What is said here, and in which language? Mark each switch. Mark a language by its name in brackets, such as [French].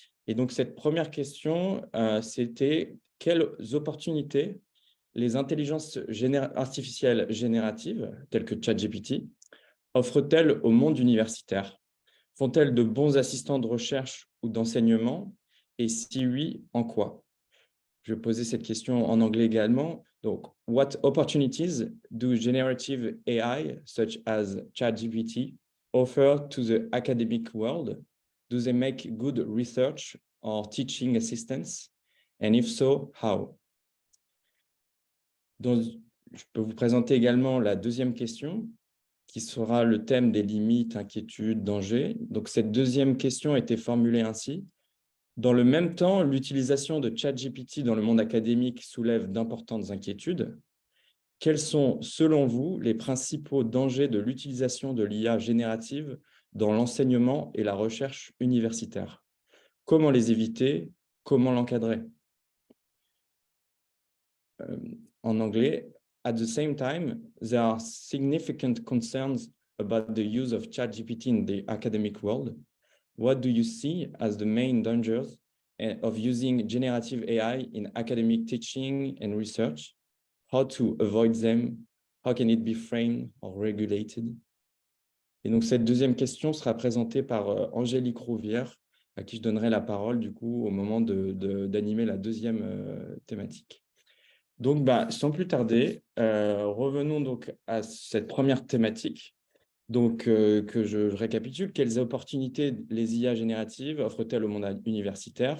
[French] Et donc, cette première question, c'était quelles opportunités les intelligences artificielles génératives, telles que ChatGPT, offrent-elles au monde universitaire? Font-elles de bons assistants de recherche ou d'enseignement? Et si oui, en quoi? Je vais poser cette question en anglais également. Donc, [English] what opportunities do generative AI, such as ChatGPT, offer to the academic world? Do they make good research or teaching assistance? And if so, how? [French] Donc, je peux vous présenter également la deuxième question, qui sera le thème des limites, inquiétudes, dangers. Donc, cette deuxième question a été formulée ainsi. Dans le même temps, l'utilisation de ChatGPT dans le monde académique soulève d'importantes inquiétudes. Quels sont, selon vous, les principaux dangers de l'utilisation de l'IA générative dans l'enseignement et la recherche universitaire? Comment les éviter? Comment l'encadrer? En anglais, [English] at the same time, there are significant concerns about the use of ChatGPT in the academic world. What do you see as the main dangers of using generative AI in academic teaching and research? How to avoid them? How can it be framed or regulated? [French] Et donc, cette deuxième question sera présentée par Angélique Rouvière, à qui je donnerai la parole, du coup, au moment d'animer la deuxième thématique. Donc, sans plus tarder, revenons donc à cette première thématique. Donc, que je récapitule, quelles opportunités les IA génératives offrent-elles au monde universitaire?